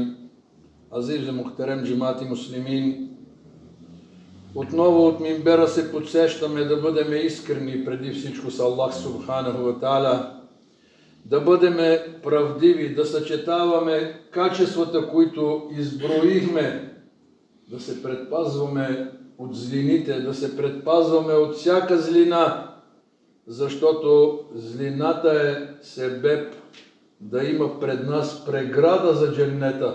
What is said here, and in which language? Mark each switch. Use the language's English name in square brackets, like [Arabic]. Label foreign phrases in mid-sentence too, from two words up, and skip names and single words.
[Turkish] Aziz muhterem cemaat-i müslimin, [Bulgarian] отново от минбера се подсещаме да бъдем искрени преди всичко с [Arabic] الله سبحانه وتعالى, [Bulgarian] да бъдем правдиви, да съчетаваме качествата, които изброихме, да се предпазваме от злините, да се предпазваме от всяка злина, защото злината е себеб да има пред нас преграда за дженнета.